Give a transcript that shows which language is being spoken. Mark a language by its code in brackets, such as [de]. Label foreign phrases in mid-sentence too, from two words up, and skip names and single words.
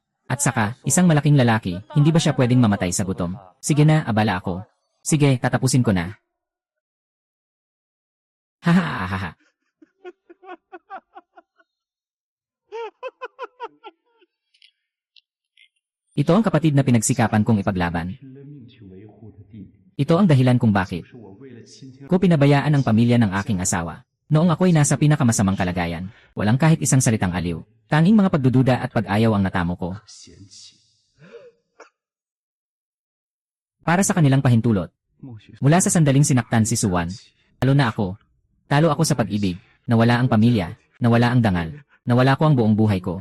[tl] At saka, isang malaking lalaki, hindi ba siya pwedeng mamatay sa gutom? Sige na, abala ako. Sige, tatapusin ko na. Hahaha. Ito ang kapatid na pinagsikapan kong ipaglaban. [zh] 拼了命去维护的弟弟， [tl] Ito ang dahilan kung bakit [zh] 是我为了亲情 [tl] ko pinabayaan ang pamilya ng aking asawa. Noong ako'y nasa pinakamasamang kalagayan, walang kahit isang salitang aliw. Tanging mga pagdududa at pag-ayaw ang natamo ko. [zh] 嫌弃。 [tl] Para sa kanilang pahintulot, 孟雪 mula sa sandaling sinaktan si Suwan, talo na ako. Talo ako sa pag-ibig, nawala ang pamilya, nawala ang dangal, nawala ko ang buong buhay ko.